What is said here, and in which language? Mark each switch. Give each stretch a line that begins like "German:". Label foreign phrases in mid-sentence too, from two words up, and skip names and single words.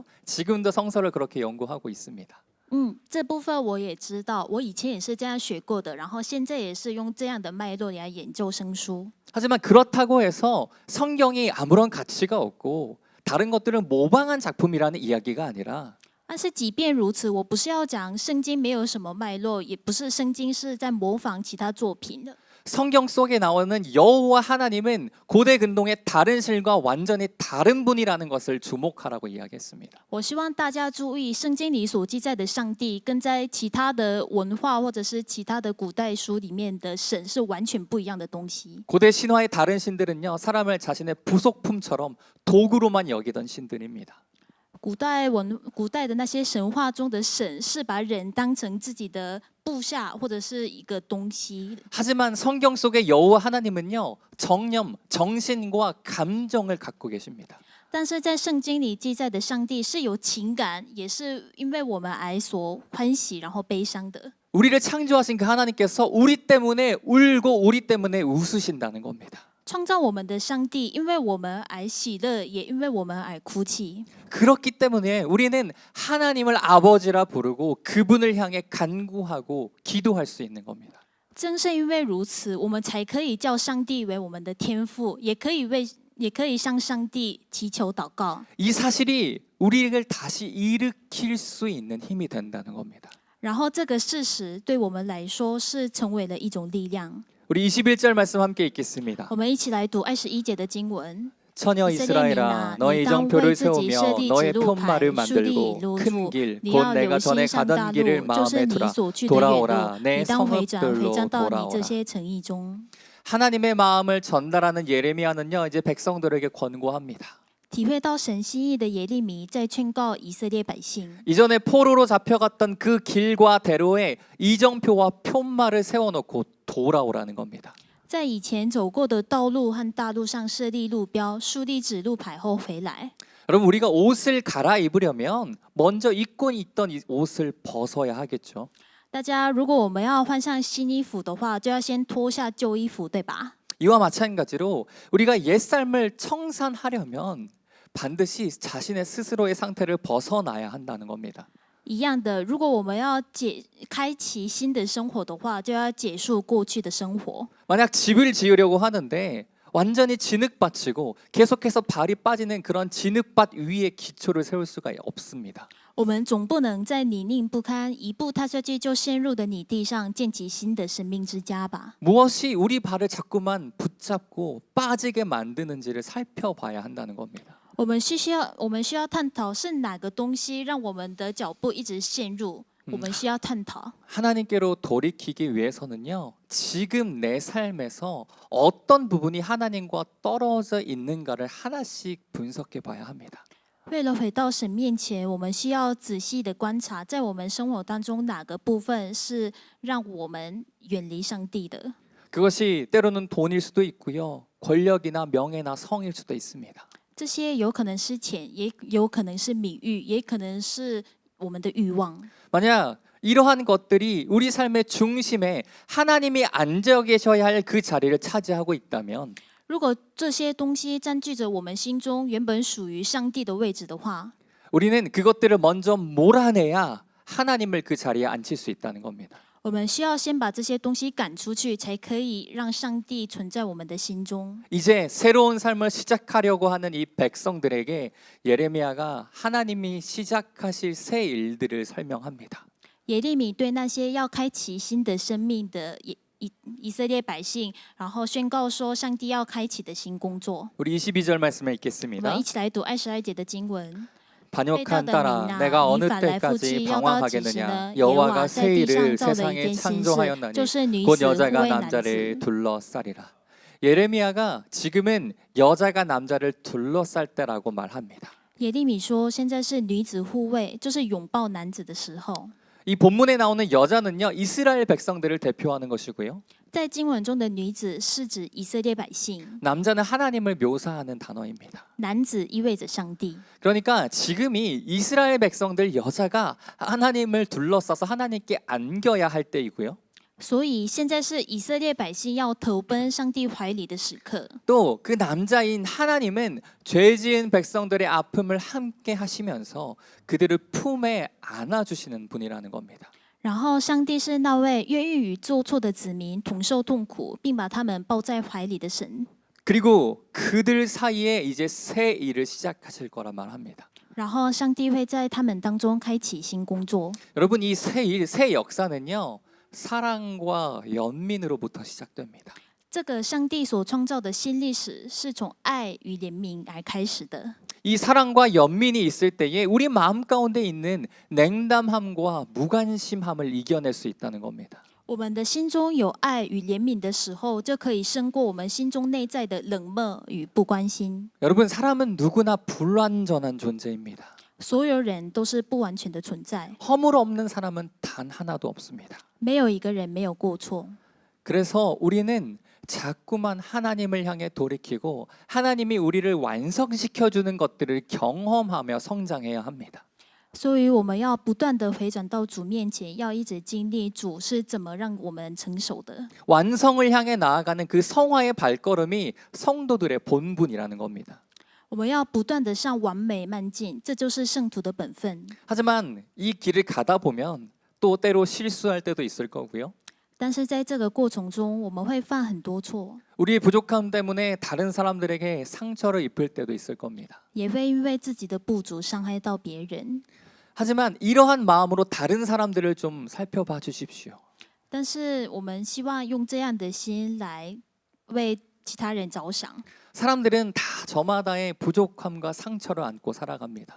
Korean: 지금도 성서를 그렇게 연구하고 있습니다.
Chinese: 这部分我也知道，我以前也是这样学过的，然后现在也是用这样的脉络来研究生书。
Korean: 하지만 그렇다고 해서 성경이 아무런 가치가 없고 다른 것들은 모방한 작품이라는 이야기가 아니라
Chinese: 但是即便如此，我不是要讲圣经没有什么脉络，也不是圣经是在模仿其他作品的。
Korean: 성경 속에 나오는 여호와 하나님은 고대 근동의 다른 신과 완전히 다른 분이라는 것을 주목하라고 이야기했습니다.
Chinese: 我希望大家注意，圣经里所记载的上帝，跟在其他的文化或者是其他的古代书里面的神是完全不一样的东西。
Korean: 고대 신화의 다른 신들은요, 사람을 자신의 부속품처럼 도구로만 여기던 신들입니다.
Chinese: 古代的那些神话中的神，是把人当成自己的部下或者是一个东西。
Korean: 하지만 성경 속의 여호와 하나님은요, 정념, 정신과 감정을 갖고 계십니다.
Chinese: 但是在圣经里记载的上帝是有情感，也是因为我们而所欢喜，然后悲伤的。
Korean: 우리를 창조하신 그 하나님께서 우리 때문에 울고 우리 때문에 웃으신다는 겁니다.
Chinese: 创造我们的上帝，因为我们而喜乐，也因为我们而哭泣。
Korean: 그렇기 때문에 우리는 하나님을 아버지라 부르고 그분을 향해 간구하고 기도할 수 있는 겁니다.
Chinese: 正是因为如此，我们才可以叫上帝为我们的天父，也可以向上帝祈求祷告。
Korean: 이 사실이 우리를 다시 일으킬 수 있는 힘이 된다는 겁니다.
Chinese: 然后这个事实对我们来说是成为了一种力量。
Korean: 우리 21절 말씀 함께 읽겠습니다.
Chinese: 我们一起来读21节的经文。
Korean: 처녀 이스라엘아, 너의 이정표를 세우며 너의 편말을 만들고 큰 길, 곧 내가 전에 가던 길을 마음에 두라. 돌아오라, 내 성읍들로 돌아오라. 하나님의 마음을 전달하는 예레미야는요, 이제 백성들에게 권고합니다.
Chinese: 体会到神心意的耶利米在劝告以色列百姓。
Korean: 이전에 포로로 잡혀갔던 그 길과 대로에 이정표와 편말을 세워놓고 돌아오라는 겁니다.
Chinese: 在以前走过的道路和大路上设立路标，树立指路牌后回来。
Korean: 여러분, 우리가 옷을 갈아입으려면 먼저 입고 있던 이 옷을 벗어야 하겠죠.
Chinese: 大家，如果我们要换上新衣服的话，就要先脱下旧衣服，对吧？
Korean: 이와 마찬가지로 우리가 옛삶을 청산하려면 반드시 자신의 스스로의 상태를 벗어나야 한다는 겁니다.
Chinese: 一样的，如果我们要开启新的生活的话，就要结束过去的生活。
Korean: 만약 집을 지으려고 하는데 완전히 진흙밭이고 계속해서 발이 빠지는 그런 진흙밭 위에 기초를 세울 수가 없습니다.
Chinese: 我们总不能在泥泞不堪、一步踏下去就陷入的泥地上建起新的生命之家吧。
Korean: 무엇이 우리 발을 자꾸만 붙잡고 빠지게 만드는지를 살펴봐야 한다는 겁니다.
Chinese: 我们需要探讨是哪个东西让我们的脚步一直陷入， 我们需要探讨。
Korean: 하나님께로 돌이키기 위해서는요, 지금 내 삶에서 어떤 부분이 하나님과 떨어져 있는가를 하나씩 분석해 봐야 합니다.
Chinese: 为了回到神面前，我们需要仔细的观察，在我们生活当中哪个部分是让我们远离上帝的。
Korean: 그것이 때로는 돈일 수도 있고요, 권력이나 명예나 성일 수도 있습니다.
Chinese: 这些有可能是钱，也有可能是名誉，也可能是我们的欲望。
Korean: 만약 이러한 것들이 우리 삶의 중심에 하나님이 앉아 계셔야 할 그 자리를 차지하고 있다면
Chinese: 如果这些东西占据着我们心中原本属于上帝的位置的话，
Korean: 우리는 그것들을 먼저 몰아내야 하나님을 그 자리에 앉힐 수 있다는 겁니다.
Chinese: 我们需要先把这些东西赶出去，才可以让上帝存在我们的心中。
Korean: 이제 새로운 삶을 시작하려고 하는 이 백성들에게 예레미야가 하나님이 시작하실 새 일들을 설명합니다.
Chinese: 耶利米对那些要开启新的生命的以色列百姓，然后宣告说，上帝要开启的新工作。
Korean: 우리 22절 말씀을
Chinese: 我
Korean: 읽겠습니다.
Chinese: 们一起来读22节的经文。
Korean: 반역한 딸아, 내가 어느 때까지 방황하겠느냐? 여호와가 새 일을 세상에 창조하였나니 곧 여자가 남자를 둘러싸리라. 예레미야가 지금은 여자가 남자를 둘러쌀 때라고 말합니다.
Chinese: 耶利米说，现在是女子护卫，就是拥抱男子的时候。
Korean: 이 본문에 나오는 여자는요, 이스라엘 백성들을 대표하는 것이고요.
Chinese: 在经文中的女子是指以色列百姓，
Korean: 남자는 하나님을 묘사하는 단어입니다.
Chinese: 男子意味着上帝。
Korean: 그러니까 지금이 이스라엘 백성들 여자가 하나님을 둘러싸서 하나님께 안겨야 할 때이고요.
Chinese: 所以现在是以色列百姓要投奔上帝怀里的时刻。
Korean: 또 그 남자인 하나님은 죄지은 백성들의 아픔을 함께 하시면서 그들을 품에 안아주시는 분이라는 겁니다.
Chinese: 然后，上帝是那位愿意与做错的子民同受痛苦，并把他们抱在怀里的神。
Korean: 그리고 그들 사이에 이제 새 일을 시작하실 거란 말합니다.
Chinese: 然后，上帝会在他们当中开启新工作。
Korean: 여러분, 이 새 일, 새 역사는요, 사랑과 연민으로부터 시작됩니다.
Chinese: 这个上帝所创造的新历史，是从爱与怜悯而开始的。
Korean: 이 사랑과 연민이 있을 때에 우리 마음 가운데 있는 냉담함과 무관심함을 이겨낼 수 있다는 겁니다.
Chinese: 我们的心中有爱与怜悯的时候，就可以胜过我们心中内在的冷漠与不关心。
Korean: 여러분, 사람은 누구나 불완전한 존재입니다.
Chinese: 所有人都是不完全的存在，
Korean: 허물 없는 사람은 단 하나도 없습니다.
Chinese: 没有一个人没有过错。
Korean: 그래서 우리는 자꾸만 하나님을 향해 돌이키고 하나님이 우리를 완성시켜 주는 것들을 경험하며 성장해야 합니다.
Chinese: 所以我们要不断的回转到主面前，要一直经历主是怎么让我们成熟的。
Korean: 완성을 향해 나아가는 그 성화의 발걸음이 성도들의 본분이라는 겁니다.
Chinese: 我们要不断的向完美迈进，这就是圣徒的本分。
Korean: 하지만 이 길을 가다 보면 또 때로 실수할 때도 있을 거고요.
Chinese: 但是在这个过程中，我们会犯很多错，
Korean: 우리의 부족함 때문에 다른 사람들에게 상처를 입힐 때도 있을 겁니다.
Chinese: 也会因为自己的不足伤害到别人。
Korean: 하지만 이러한 마음으로 다른 사람들을 좀 살펴봐 주십시오.
Chinese: 但是我们希望用这样的心来为其他人着想。
Korean: 사람들은 다 저마다의 부족함과 상처를 안고 살아갑니다.